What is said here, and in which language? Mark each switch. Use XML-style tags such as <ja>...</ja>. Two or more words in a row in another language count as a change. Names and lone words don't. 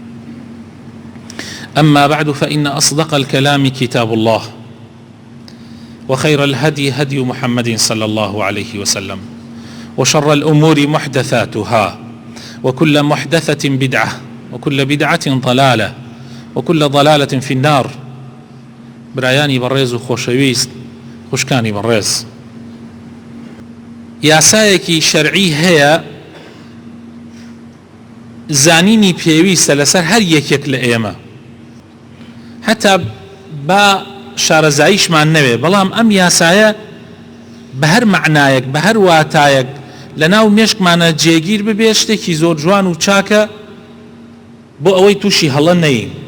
<ar>أما بعد، فإن أصدق الكلام كتاب الله، وخير الهدي هدي محمد صلى الله عليه وسلم، وشر الأمور محدثاتها، وكل محدثة بدعة، وكل بدعة ضلالة، وكل ضلالة في النار.</ar> <ckb>برایانی بەڕێز و خۆشەویست، خوشکانی بەڕێز، یاسایەکی شەرعی هەیە زانینی پێویستە لەسەر هەر یەکێک لە ئێمە، هەتا با شارەزاییشمان نەوێ، بەڵام ئەم یاسایە بە هەر معنایەک بە هەر واتایەک لە ناو مێشکمانە جێگیر ببێ، شتێکی زۆر جوان و چاکە بۆ ئەوەی تووشی هەڵە نەین.</ckb>